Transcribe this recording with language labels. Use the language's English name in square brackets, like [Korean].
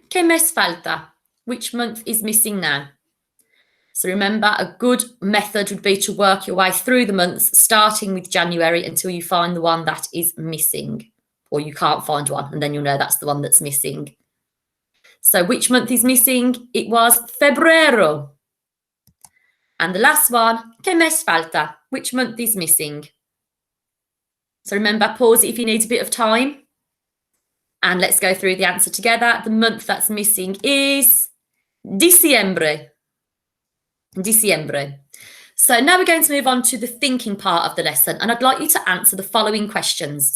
[Spanish] ¿Qué mes falta? [English] Which month is missing now? So remember, a good method would be to work your way through the months, starting with January until you find the one that is missing, or you can't find one, and then you'll know that's the one that's missing. So which month is missing? It was febrero. And the last one, [Spanish] ¿qué mes falta? [English] Which month is missing? So remember, pause it if you need a bit of time. And let's go through the answer together. The month that's missing is diciembre. Diciembre. So now we're going to move on to the thinking part of the lesson, and I'd like you to answer the following questions.